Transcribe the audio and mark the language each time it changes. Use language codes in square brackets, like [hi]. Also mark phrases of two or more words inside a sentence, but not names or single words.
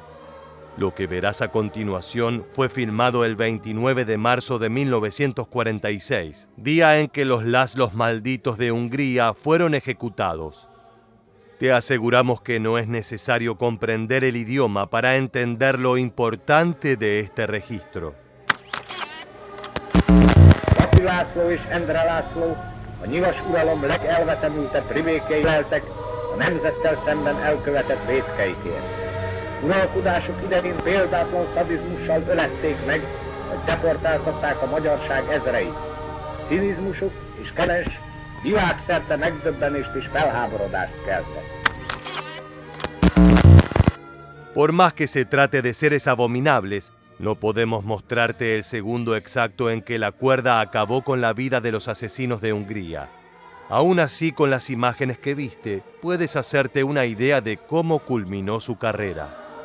[es] Lo que verás a continuación fue filmado el 29 de marzo de 1946, día en que los Lászlós malditos de Hungría fueron ejecutados. Te aseguramos que no es necesario comprender el idioma para entender lo importante de este registro. [hu] Baki László és Endre László, a nyilas uralom legelvetemültebb rimékei leltek a nemzettel szemben elkövetett vétkeikért. Uralkodások idején példátlan szadizmussal ölették meg, vagy deportáltatták a magyarság ezreit. Cinizmusuk és kenes világszerte megdöbbenést és felháborodást keltett. [es] Por más que se trate de seres abominables, no podemos mostrarte el segundo exacto en que la cuerda acabó con la vida de los asesinos de Hungría. Aún así, con las imágenes que viste, puedes hacerte una idea de cómo culminó su carrera.